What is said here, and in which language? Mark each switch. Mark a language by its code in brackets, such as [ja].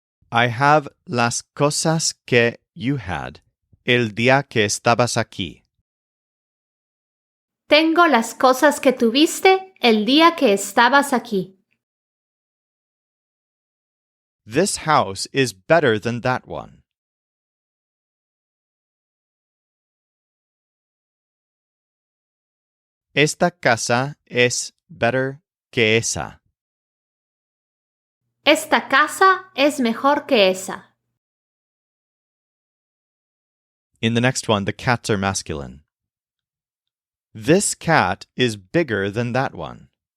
[en] I have [es] las cosas que [en] you had [es] el día que estabas aquí. Tengo las cosas que tuviste el día que estabas aquí. [en] This house is better than that one. [es] Esta casa es [en] better [es] que esa. Esta casa es mejor que esa. [en] In the next one, the cats are masculine. This cat is bigger than that one.